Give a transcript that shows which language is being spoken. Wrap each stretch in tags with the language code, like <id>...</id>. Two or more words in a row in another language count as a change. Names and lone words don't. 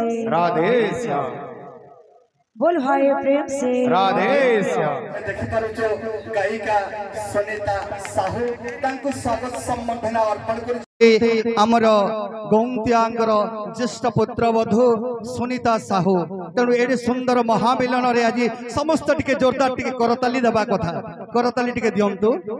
<hi>राधे श्याम बोल भाई प्रेम से राधे श्याम</hi> <or>ଦେଖିପାରୁଛୁ ଗାୟିକା ସନିତା ସାହୁ ତାଙ୍କୁ ସ୍ୱାଗତ ସମ୍ବର୍ଦ୍ଧନା ଅର୍ପଣ କରୁଛୁ। ଆମର ଗୌନ୍ତିଆଙ୍କର ଜ୍ୟେଷ୍ଠ ପୁତ୍ରବଧୂ ସୁନିତା ସାହୁ। ତେଣୁ ଏଠି ସୁନ୍ଦର ମହାମିଲନରେ ଆଜି ସମସ୍ତ ଟିକେ ଜୋରଦାର ଟିକେ କରତାଲି ଦେବା କଥା, କରତାଲି ଟିକେ ଦିଅନ୍ତୁ।</or>